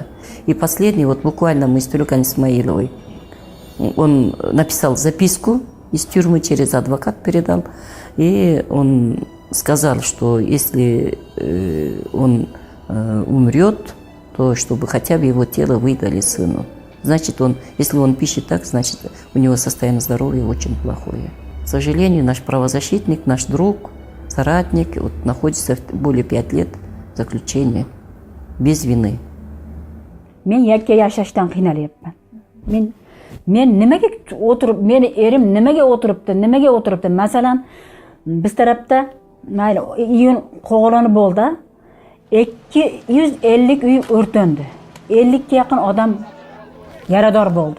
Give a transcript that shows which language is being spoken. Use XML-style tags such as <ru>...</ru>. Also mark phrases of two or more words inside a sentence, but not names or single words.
<ru>И последний, буквально мы с Тюлькой Исмаиловой, он написал записку из тюрьмы, через адвокат передал, и он сказал, что если он умрет, то чтобы хотя бы его тело выдали сыну. Значит, если он пишет так, значит, у него состояние здоровья очень плохое. К сожалению, наш правозащитник, наш друг, соратник находится более 5 лет в заключении без вины.</ru> <uz>Мен yakka yashashdan qiynalyapman. Men nimaga o'tirib, meni erim nimaga o'tiribdi? Masalan, biz tarafda mayli iyun qo'g'ironi bo'ldi. 250 uy o'rtandi. 50 ga yaqin odam yarador bo'ldi.</uz>